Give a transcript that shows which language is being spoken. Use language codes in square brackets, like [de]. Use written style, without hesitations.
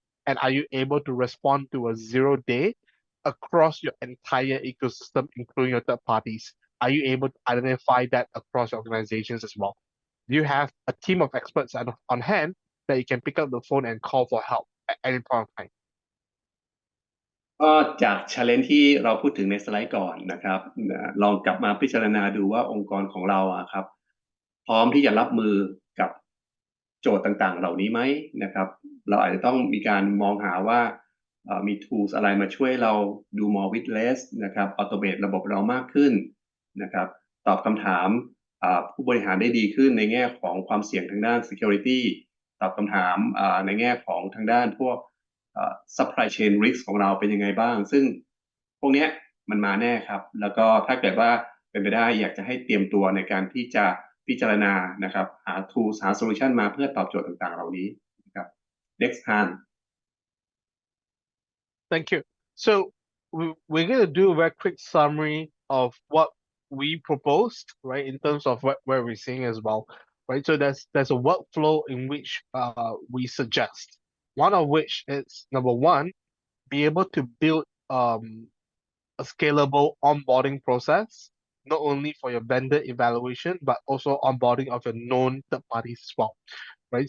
[en] And are you able to respond to a 0-day across your entire ecosystem, including your third parties? Are you able to identify that across organizations as well? Do you have a team of experts on hand that you can pick up the phone and call for help at any point of time? [th] ก็จาก challenge ที่เราพูดถึงในสไลด์ก่อนนะครับลองกลับมาพิจารณาดูว่าองค์กรของเราครับ พร้อมที่จะรับมือกับโจทย์ต่างๆเหล่านี้ไหมนะครับเราอาจจะต้องมีการมองหาว่ามี tools อะไรมาช่วยเราดู [en] more with less [th] นะครับ automate ระบบเรามากขึ้นนะครับตอบคำถามผู้บริหารได้ดีขึ้นในแง่ของความเสี่ยงทางด้าน security ตอบคำถามในแง่ของทางด้านพวก [en] supply chain risk [th] ของเราเป็นยังไงบ้างซึ่งพวกเนี้ยมันมาแน่ครับแล้วก็ถ้าเกิดว่าเป็นไปได้อยากจะให้เตรียมตัวในการที่จะพิจารณานะครับหา tools หา solution มาเพื่อตอบโจทย์ต่างๆเหล่านี้นะครับ [en] next hand Thank you. So we're going to do a very quick summary of what we proposed, right, in terms of where we're seeing as well, right? So there's a workflow in which we suggest. One of which is number one, be able to build a scalable onboarding process, not only for your vendor evaluation, but also onboarding of your known third parties as well, right?